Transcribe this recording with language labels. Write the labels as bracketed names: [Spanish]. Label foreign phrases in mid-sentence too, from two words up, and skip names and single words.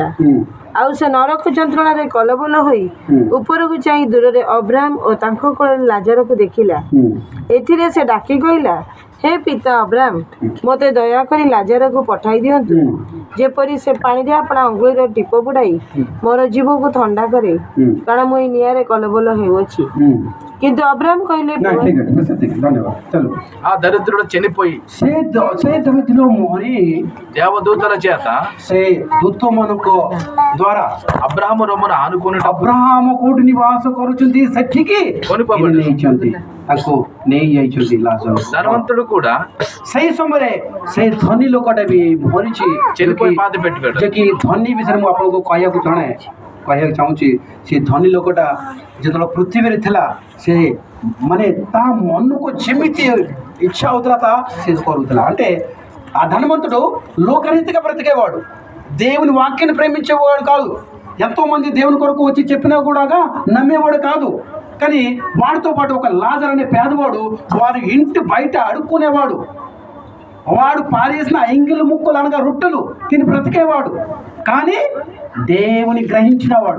[Odia] ଆଉ ସେ ନରକ ଯନ୍ତ୍ରଣାରେ କଲବଲ ହୋଇ ଉପରକୁ ଚାହିଁ ଦୂରରେ ଅବ୍ରାହମ ଓ ତାଙ୍କ କୋଳରେ ଲାଜରକୁ ଦେଖିଲା। ଏଥିରେ ସେ ଡାକି କହିଲା, ହେ ପିତା ଅବ୍ରାହମ, ମୋତେ ଦୟାକରି ଲାଜରକୁ ପଠାଇ ଦିଅନ୍ତୁ, ଯେପରି ସେ ପାଣିରେ ଆପଣା ଅଙ୍ଗୁଳିର ଟିପ ବୁଡ଼ାଇ ମୋର ଜୀବକୁ ଥଣ୍ଡା କରେ, କାରଣ ମୁଁ ଏଇ ନିଆଁରେ କଲବଲ ହେଉଅଛି। କିନ୍ତୁ ଅବ୍ରାହମ କହିଲେ, [Telugu] ఆ దరిద్రుడు చనిపోయి [Odia] ମରି [Telugu] దేవదూతల చేత [Odia] ସେ ଦୂତମାନଙ୍କ ଦ୍ୱାରା [Telugu] అబ్రాహాము రొమ్మను ఆనుకుని [Odia] ଅବ୍ରାହମ କୋଉଠି ନିବାସ କରୁଛନ୍ତି ସେଠିକି ନେଇଛନ୍ତି, ତାଙ୍କୁ ନେଇଯାଇଛନ୍ତି ଲାଜର। [Telugu] ధనవంతుడు కూడా [Odia] ସେଇ ସମୟରେ ସେଇ ଧନୀ ଲୋକଟା ବି ମରିଛି, [Telugu] చనిపోయి పాతి పెట్టాడు। [Odia] ଯେ କି ଧନୀ ବିଷୟରେ ମୁଁ ଆପଣଙ୍କୁ କହିବାକୁ ଚାହୁଁଛି। ସେ ଧନୀ ଲୋକଟା ଯେତେବେଳେ ପୃଥିବୀରେ ଥିଲା ସେ ମାନେ ତା ମନକୁ ଯେମିତି [Telugu] ఇచ్చా అవుతున్నా [Odia] ସେ କରୁଥିଲା। [Telugu] అంటే ఆ ధనవంతుడు లోకరీతిగా బ్రతికేవాడు, దేవుని వాక్యాన్ని ప్రేమించేవాడు కాదు, ఎంతోమంది దేవుని కొరకు వచ్చి చెప్పినా కూడా నమ్మేవాడు కాదు। కానీ వాడితో పాటు ఒక లాజర్ అనే పేదవాడు వారి ఇంటి బయట అడుక్కునేవాడు, వాడు పారేసిన ఎంగిలి ముక్కలు అనగా రొట్టెలు తిని బ్రతికేవాడు, కానీ దేవుని గ్రహించినవాడు।